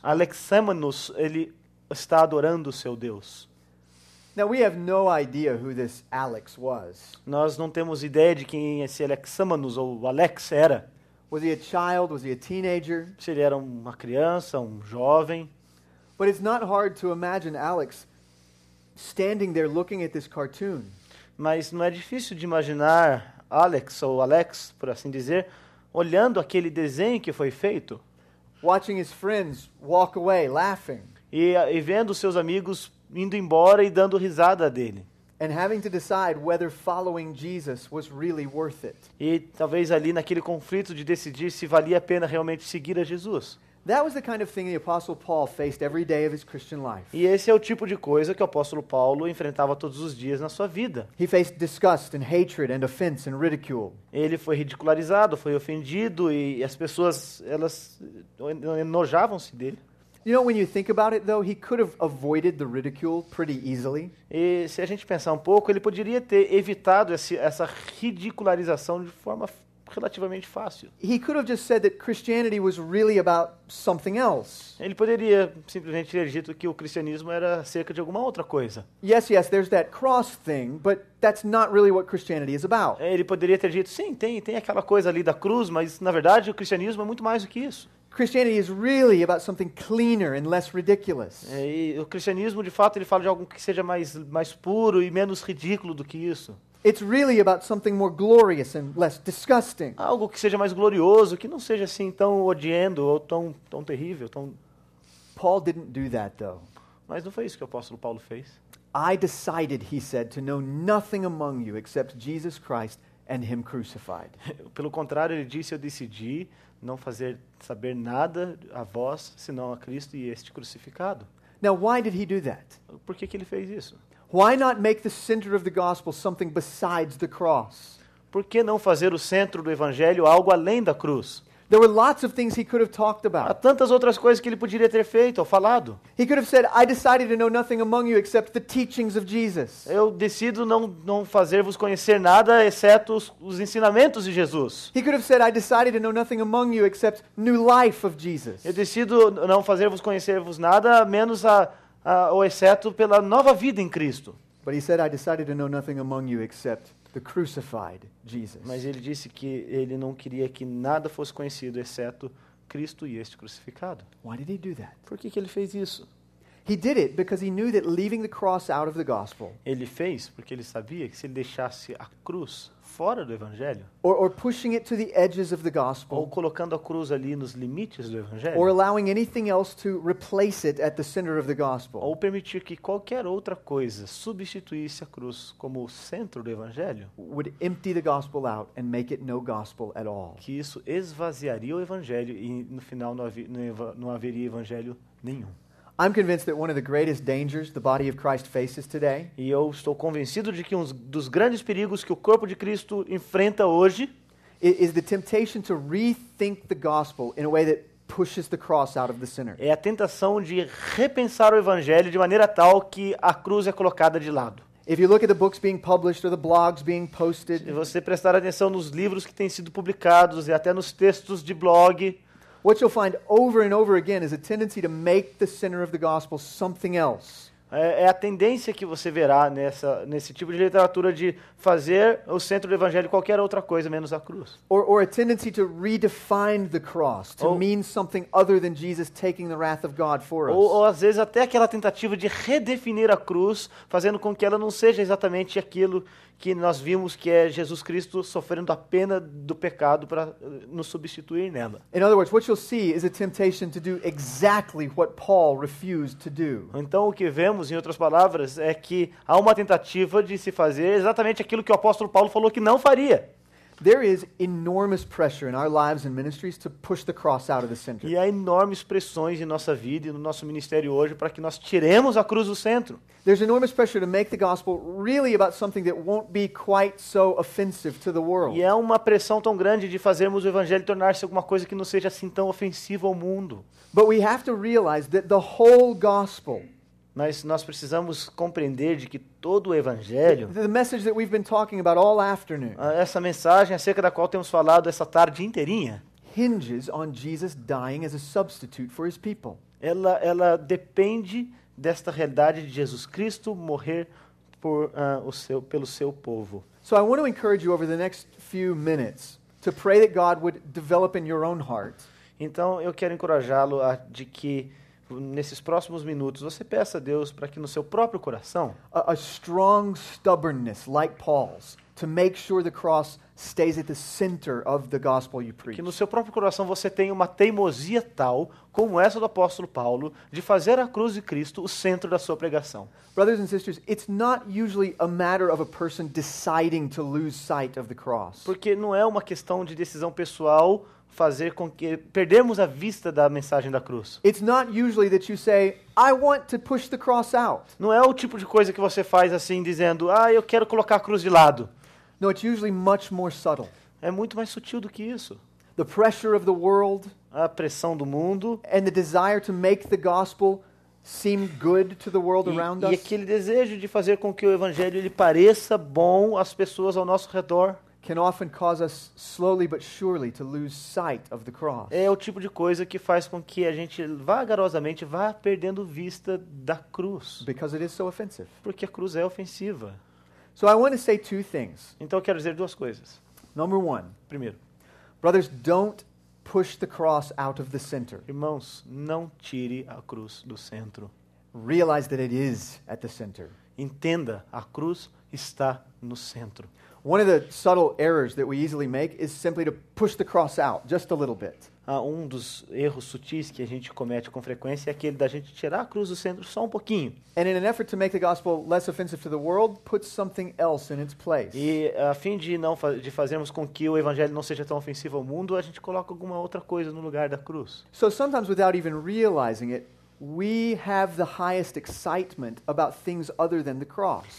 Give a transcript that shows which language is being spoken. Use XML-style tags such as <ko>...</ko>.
<pt>Alexamenos, ele está adorando o seu Deus.</pt> <en>Now we have no idea who this Alex was.</en> <pt>Nós não temos ideia de quem esse Alexamenos ou Alex era.</pt> <en>Was he a child? Was he a teenager?</en> <pt>Se ele era uma criança, um jovem.</pt> <en>But it's not hard to imagine Alex standing there looking at this cartoon.</en> <pt>Mas não é difícil de imaginar Alex, por assim dizer, olhando aquele desenho que foi feito.</pt> <en>Watching his friends walk away laughing.</en> <pt>E vendo seus amigos indo embora e dando risada dele.</pt> <en>And having to decide whether following Jesus was really worth it.</en> <pt>E talvez ali naquele conflito de decidir se valia a pena realmente seguir a Jesus.</pt> <en>That was the kind of thing the Apostle Paul faced every day of his Christian life.</en> <pt>E esse é o tipo de coisa que o apóstolo Paulo enfrentava todos os dias na sua vida.</pt> <en>He faced disgust and hatred and offense and ridicule.</en> <pt>Ele foi ridicularizado, foi ofendido e as pessoas, elas enojavam-se dele.</pt> <en>You know, when you think about it, though, he could have avoided the ridicule pretty easily.</en> <pt>E se a gente pensar um pouco, ele poderia ter evitado essa ridicularização de forma relativamente fácil.</pt> <en>He could have just said that Christianity was really about something else.</en> <pt>Ele poderia simplesmente ter dito que o cristianismo era acerca de alguma outra coisa.</pt> <en>Yes, there's that cross thing, but that's not really what Christianity is about.</en> <pt>Ele poderia ter dito, sim, tem aquela coisa ali da cruz, mas na verdade o cristianismo é muito mais do que isso.</pt> <en>Christianity is really about something cleaner and less ridiculous.</en> <pt>E o cristianismo, de fato, ele fala de algo que seja mais puro e menos ridículo do que isso.</pt> <en>It's really about something more glorious and less disgusting.</en> <pt>Algo que seja mais glorioso, que não seja assim tão odiando ou tão terrível, tão...</pt> <en>Paul didn't do that, though.</en> <pt>Mas não foi isso que o apóstolo Paulo fez.</pt> <en>I decided, he said, to know nothing among you except Jesus Christ and him crucified.</en> <pt>Pelo contrário, ele disse, eu decidi não saber nada a vós, senão a Cristo e este crucificado.</pt> <en>Now, why did he do that?</en> <pt>Por que ele fez isso?</pt> <en>Why not make the center of the gospel something besides the cross?</en> <pt>Por que não fazer o centro do evangelho algo além da cruz?</pt> <en>There were lots of things he could have talked</en> <pt>Há</pt> <en>about.</en> <pt>tantas outras coisas que ele poderia ter feito ou falado.</pt> <en>He could have said, I decided to know nothing among you except the teachings of Jesus.</en> <pt>Eu decido não fazer-vos conhecer nada, exceto os ensinamentos de Jesus.</pt> <en>He could have said, I decided to know nothing among you except new life of Jesus.</en> <pt>Eu decido não fazer-vos conhecer-vos nada, menos ou exceto pela nova vida em Cristo.</pt> <en>But he said, I decided to know nothing among you except the crucified Jesus.</en> <pt>Mas ele disse que ele não queria que nada fosse conhecido, exceto Cristo e este crucificado.</pt> <en>Why did he do that?</en> <pt>Por que ele fez isso?</pt> <en>He did it because he knew that leaving the cross out of the gospel</en> <pt>Ele fez porque ele sabia que se ele deixasse a cruz fora do evangelho,</pt> <en>or pushing it to the edges of the</en> <pt>ou</pt> <en>gospel</en> <pt>colocando a cruz ali nos limites do evangelho,</pt> <en>or allowing anything else to replace it at the center of the gospel,</en> <pt>ou permitir que qualquer outra coisa substituísse a cruz como o centro do evangelho,</pt> <en>would empty the gospel out and make it no gospel at all.</en> <pt>que isso esvaziaria o evangelho e no final não haveria evangelho nenhum.</pt> <en>I'm convinced that one of the greatest dangers the body of Christ faces today</en> <pt>E eu estou convencido de que um dos grandes perigos que o corpo de Cristo enfrenta hoje</pt> <en>is the temptation to rethink the gospel in a way that pushes the cross out of the center.</en> <pt>é a tentação de repensar o evangelho de maneira tal que a cruz é colocada de lado.</pt> <en>If you look at the books being published or the blogs being posted,</en> <pt>Se você prestar atenção nos livros que têm sido publicados e até nos textos de blog,</pt> <en>what you'll find over and over again is a tendency to make the center of the gospel something else.</en> <pt>é a tendência que você verá nesse tipo de literatura de fazer o centro do evangelho qualquer outra coisa menos a cruz.</pt> <en>Or a tendency to redefine the cross, to</en> <pt>Ou-</pt> <en>mean something other than Jesus taking the wrath of God for us.</en> <pt>Ou às vezes até aquela tentativa de redefinir a cruz, fazendo com que ela não seja exatamente aquilo que nós vimos que é Jesus Cristo sofrendo a pena do pecado para nos substituir nela.</pt> <en>In other words, what you'll see is a temptation to do exactly what Paul refused to do.</en> <pt>Então o que vemos, em outras palavras, é que há uma tentativa de se fazer exatamente aquilo que o apóstolo Paulo falou que não faria.</pt> <en>There is enormous pressure in our lives and ministries to push the cross out of the center.</en> <pt>E há enormes pressões em nossa vida e no nosso ministério hoje para que nós tiremos a cruz do centro.</pt> <en>There's enormous pressure to make the gospel really about something that won't be quite so offensive to the world.</en> <pt>E é uma pressão tão grande de fazermos o evangelho tornar-se alguma coisa que não seja assim tão ofensiva ao mundo.</pt> <en>But we have to realize that the whole gospel,</en> <pt>Mas nós precisamos compreender de que todo o evangelho,</pt> <en>the message that we've been talking about all afternoon,</en> <pt>essa mensagem acerca da qual temos falado essa tarde inteirinha,</pt> <en>hinges on Jesus dying as a substitute for his people.</en> <pt>ela depende desta realidade de Jesus Cristo morrer pelo seu povo.</pt> <en>So I want to encourage you over the next few minutes to pray that God would develop in your own heart</en> <pt>Então eu quero encorajá-lo de que nesses próximos minutos você peça a Deus para que no seu próprio coração</pt> <en>a strong stubbornness like Paul's to make sure the cross stays at the center of the gospel you preach.</en> <pt>que no seu próprio coração você tenha uma teimosia tal, como essa do apóstolo Paulo, de fazer a cruz de Cristo o centro da sua pregação.</pt> <en>Brothers and sisters, it's not usually a matter of a person deciding to lose sight of the cross.</en> <pt>Porque não é uma questão de decisão pessoal fazer com que perdermos a vista da mensagem da cruz.</pt> <en>It's not usually that you say, I want to push the cross out.</en> <pt>Não é o tipo de coisa que você faz assim, dizendo, eu quero colocar a cruz de lado.</pt> <en>No, it's usually much more subtle.</en> <pt>É muito mais sutil do que isso.</pt> <en>The pressure of the world</en> <pt>A pressão do mundo</pt> <en>and the desire to make the gospel seem good to the world around</en> <pt>e</pt> <en>us</en> <pt>aquele desejo de fazer com que o evangelho ele pareça bom às pessoas ao nosso redor.</pt> <en>can often cause us slowly but surely to lose sight of the cross.</en> <pt>É o tipo de coisa que faz com que a gente vagarosamente vá perdendo vista da cruz.</pt> <en>Because it is so offensive.</en> <pt>Porque a cruz é ofensiva.</pt> <en>So I want to say two things.</en> <pt>Então eu quero dizer duas coisas.</pt> <en>Number one,</en> <pt>Primeiro,</pt> <en>brothers, don't push the cross out of the center.</en> <pt>irmãos, não tire a cruz do centro.</pt> <en>Realize that it is at the center.</en> <pt>Entenda, a cruz está no centro.</pt> <en>One of the subtle errors that we easily make is simply to push the cross out just a little bit.</en> <pt>um dos erros sutis que a gente comete com frequência é aquele da gente tirar a cruz do centro só um pouquinho.</pt> <en>And in an effort to make the gospel less offensive to the world, put something else in its place.</en> <pt>E a fim de de fazermos com que o evangelho não seja tão ofensivo ao mundo, a gente coloca alguma outra coisa no lugar da cruz.</pt> <en>So sometimes without even realizing it, we have the highest excitement about things other than the cross.</en>